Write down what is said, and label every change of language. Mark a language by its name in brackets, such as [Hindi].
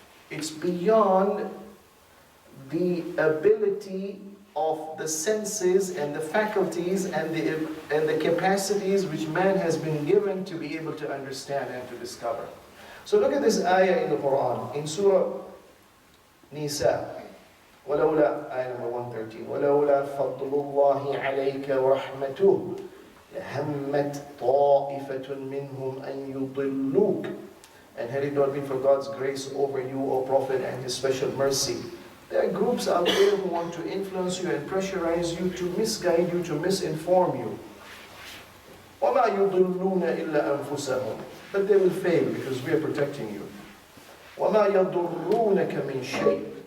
[English] It's beyond the ability of the senses and the faculties and the capacities which man has been given to be able to understand and to discover. So look at this ayah in the Quran, in Surah Nisa. [Arabic] ولولا [English] ayah number 113 [Arabic] ولولا فضل الله عليك ورحمته لهمت طائفة منهم أن يضلوك. [English] And had it not been for God's grace over you, O Prophet, and His special mercy, there are groups out there who want to influence you and pressurize you, to misguide you, to misinform you. [Arabic] وَمَا يُضِلُّونَ إِلَّا أَنفُسَهُمْ. [English] But they will fail because we are protecting you. [Arabic] وَمَا يَضُرُّونَكَ مِنْ شَيْءٍ.